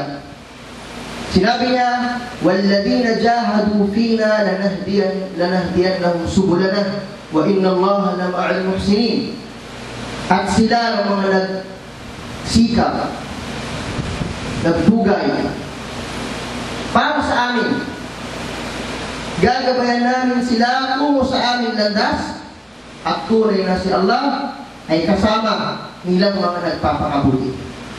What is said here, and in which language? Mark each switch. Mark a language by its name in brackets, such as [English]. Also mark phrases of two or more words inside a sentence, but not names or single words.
[Filipino] Sinabi niya, [Arabic] وَالَّذِينَ جَاهَدُوا فِينَا لَنَهْدِيَنَّهُمْ سُبُلَنَا وَإِنَّ اللَّهَ لَمَعَ الْمُحْسِنِينَ. [Filipino] At sila ng mga nagsikap, nagdugay para sa amin. Gagabayan namin sila tungo sa aming landas at tunay na si Allah ay kasama nilang mga nagpapakabuti.